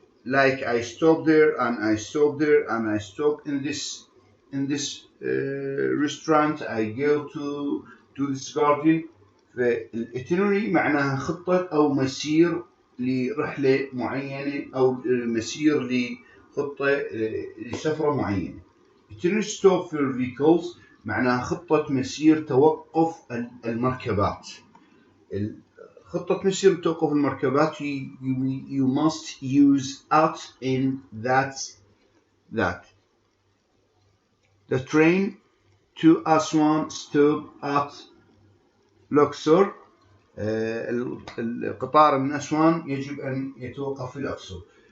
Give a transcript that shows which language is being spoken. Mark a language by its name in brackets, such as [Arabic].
[English] Like I stop there and I stop there and I stop in this restaurant. I go to this garden. [Arabic] فالitinerary معناها خطة أو مسير لرحلة معينة أو مسير لخطة لسفرة معينة. itinerary stop for vehicles معناها خطة مسير توقف المركبات. [English] خطة مسير توقف المركبات, you must use at in that. The train to Aswan stop at Luxor. [Arabic] القطار من أسوان يجب أن يتوقف في الأقصر.